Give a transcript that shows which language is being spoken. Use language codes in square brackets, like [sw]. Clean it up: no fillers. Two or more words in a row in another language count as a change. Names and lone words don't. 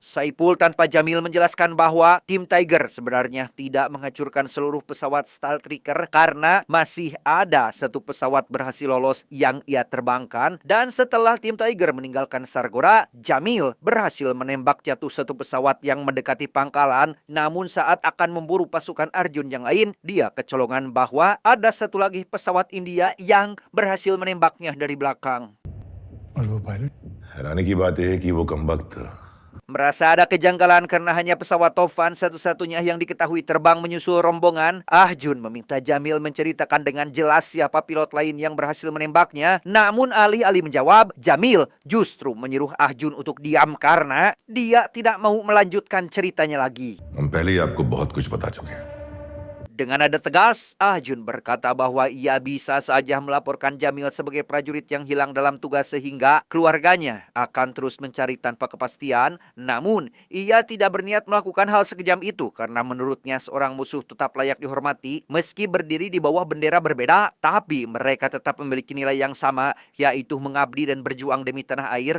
[id] Saipul tanpa Jamil menjelaskan bahwa tim Tiger sebenarnya tidak menghancurkan seluruh pesawat Stalker karena masih ada satu pesawat berhasil lolos yang ia terbangkan, dan setelah tim Tiger meninggalkan Sargodha, Jamil berhasil menembak jatuh satu pesawat yang mendekati pangkalan. Namun saat akan memburu pasukan Arjun yang lain, dia kecolongan bahwa ada satu lagi pesawat India yang berhasil menembaknya dari belakang. [hi] हैरानी की बात यह है कि वो कमबख्त [id] Merasa ada kejanggalan karena hanya pesawat Tovan satu-satunya yang diketahui terbang menyusul rombongan, Ah Jun meminta Jamil menceritakan dengan jelas siapa pilot lain yang berhasil menembaknya. Namun alih-alih menjawab, Jamil justru menyuruh Ah Jun untuk diam karena dia tidak mau melanjutkan ceritanya lagi. [hi] हम पहले ही आपको बहुत कुछ बता चुके हैं. [id] Dengan nada tegas, Ah Jun berkata bahwa ia bisa saja melaporkan Jamil sebagai prajurit yang hilang dalam tugas sehingga keluarganya akan terus mencari tanpa kepastian. Namun, ia tidak berniat melakukan hal sekejam itu karena menurutnya seorang musuh tetap layak dihormati meski berdiri di bawah bendera berbeda, tapi mereka tetap memiliki nilai yang sama, yaitu mengabdi dan berjuang demi tanah air.